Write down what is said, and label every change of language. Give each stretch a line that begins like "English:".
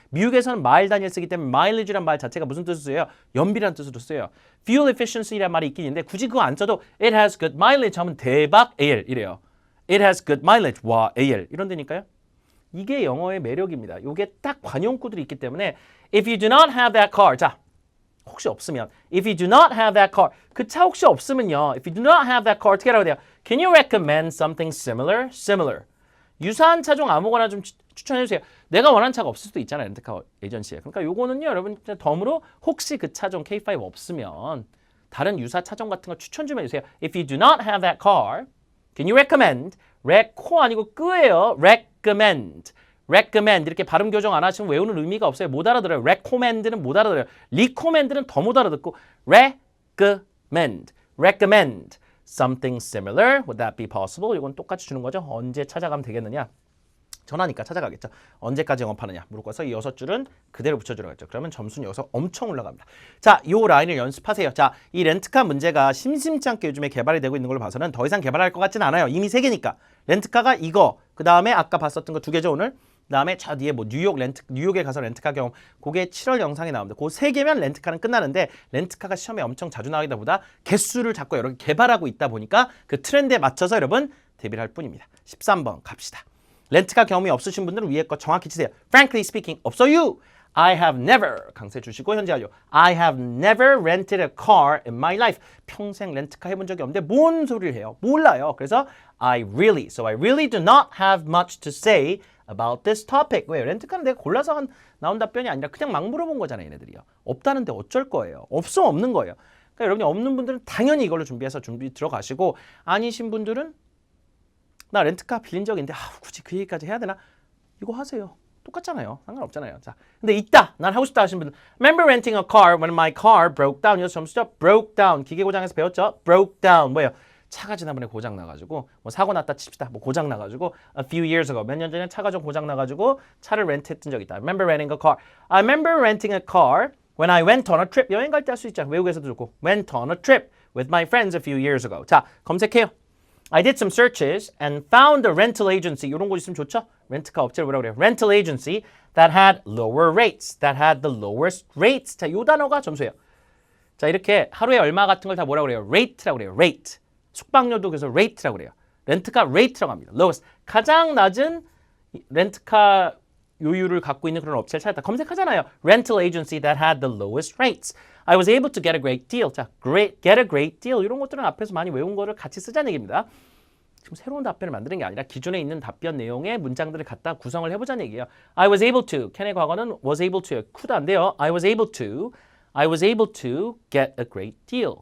Korean: 미국에서는 마일 단위를 쓰기 때문에 mileage란 말 자체가 무슨 뜻으로 써요? 연비라는 뜻으로 써요. fuel efficiency란 말이 있긴 있는데 굳이 그거 안 써도
English: it has good mileage
Korean: 하면 대박 AL 이래요.
English: it has good mileage. 와, AL. 이런 데니까요.
Korean: 이게 영어의 매력입니다. 이게 딱 관용구들이 있기 때문에
English: if you do not have that car.
Korean: 자, 혹시 없으면
English: if you do not have that car.
Korean: 그 차 혹시 없으면요.
English: if you do not have that car
Korean: 어떻게 하라고 돼요?
English: Can you recommend something similar? Similar.
Korean: 유사한 차종 아무거나 좀 추천해 주세요. 내가 원하는 차가 없을 수도 있잖아요. 렌트카 에이전시에. 그러니까 요거는요. 여러분 덤으로 혹시 그 차종 K5 없으면 다른 유사 차종 같은 거 추천 좀 해주세요.
English: If you do not have that car, can you recommend?
Korean: 레코 아니고 끄예요. recommend. recommend 이렇게 발음 교정 안 하시면 외우는 의미가 없어요. 못 알아들어요. recommend는 못 알아들어요. recommend는 더 못 알아듣고 recommend.
English: recommend. Something similar. Would that be possible?
Korean: 이건 똑같이 주는 거죠. 언제 찾아가면 되겠느냐? 전화니까 찾아가겠죠. 언제까지 영업하느냐? 물어봐서 이 6줄은 그대로 붙여주라고 했죠. 그러면 점수는 여기서 엄청 올라갑니다. 자, 이 라인을 연습하세요. 자, 이 렌트카 문제가 심심치 않게 요즘에 개발이 되고 있는 걸로 봐서는 더 이상 개발할 것 같지는 않아요. 이미 3개니까. 렌트카가 이거, 그 다음에 아까 봤었던 거 2개죠, 오늘. 그 다음에 저 뒤에 뭐 뉴욕에 가서 렌트카 경험, 그게 7월 영상에 나옵니다. 그 3개면 렌트카는 끝나는데 렌트카가 시험에 엄청 자주 나오다 보다 개수를 자꾸 여러 개 개발하고 있다 보니까 그 트렌드에 맞춰서 여러분 대비를 할 뿐입니다. 13번 갑시다. 렌트카 경험이 없으신 분들은 위에 거 정확히 치세요.
English: Frankly speaking,
Korean: 없어요.
English: I have never, 강세 주시고 현재 완료. I have never rented a car in my life.
Korean: 평생 렌트카 해본 적이 없는데 뭔 소리를 해요? 몰라요. 그래서
English: I really. So I really do not have much to say about this topic.
Korean: 왜? 렌트카는 내가 골라서 나온 답변이 아니라 그냥 막 물어본 거잖아요, 얘네들이요. 없다는데 어쩔 거예요. 없으면 없는 거예요. 그러니까 여러분이 없는 분들은 당연히 이걸로 준비해서 준비 들어가시고 아니신 분들은 나 렌트카 빌린 적 있는데 굳이 그 얘기까지 해야 되나? 이거 하세요. 똑같잖아요. 상관없잖아요. 자, 근데 있다. 난 하고 싶다 하시는 분들
English: Remember renting a car when my car broke down.
Korean: 이거 점수죠? broke down. 기계 고장에서 배웠죠? broke down. 뭐예요? 차가 지난번에 고장 나가지고 뭐 사고 났다 칩시다. 뭐 고장 나가지고
English: a few years ago
Korean: 몇 년 전에 차가 좀 고장 나가지고 차를 렌트했던 적이 있다.
English: Remember renting a car. I remember renting a car when I went on a trip.
Korean: 여행 갈 때 할 수 있잖아. 외국에서도 좋고.
English: Went on a trip with my friends a few years ago.
Korean: 자, 검색해요.
English: I did some searches and found a rental agency.
Korean: 이런 곳 있으면 좋죠? 렌트카 업체를 뭐라고 그래요?
English: Rental agency that had lower rates. That had the lowest rates.
Korean: 자, 요 단어가 점수예요. 자, 이렇게 하루에 얼마 같은 걸 다 뭐라고 그래요? rate라고 그래요. rate. 숙박료도 그래서 rate라고 그래요. 렌트카 rate라고 합니다. lowest. 가장 낮은 렌트카 요율을 갖고 있는 그런 업체를 찾았다. 검색하잖아요.
English: Rental agency that had the lowest rates. I was able to get a great deal. 자, get a great deal.
Korean: 이런 것들은 앞에서 많이 외운 거를 같이 쓰자는 얘기입니다. 지금 새로운 답변을 만드는 게 아니라 기존에 있는 답변 내용의 문장들을 갖다 구성을 해보자는 얘기예요.
English: I was able to.
Korean: 캔의 과거는 was able to. could 안 돼요.
English: I was able to get a great deal.